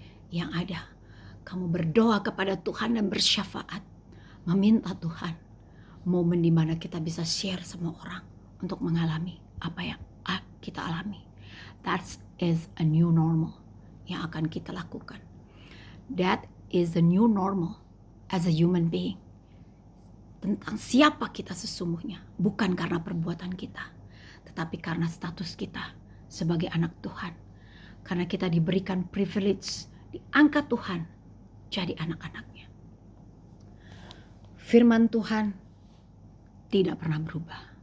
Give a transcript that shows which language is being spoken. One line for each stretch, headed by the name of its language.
Indonesian: Yang ada, kamu berdoa kepada Tuhan dan bersyafaat, meminta Tuhan momen di mana kita bisa share sama orang untuk mengalami apa yang kita alami.
English: That is a new normal
Indonesian: yang akan kita lakukan.
English: That is the new normal as a human being.
Indonesian: Tentang siapa kita sesungguhnya, bukan karena perbuatan kita, tetapi karena status kita sebagai anak Tuhan. Karena kita diberikan privilege, diangkat Tuhan jadi anak-anaknya. Firman Tuhan tidak pernah berubah.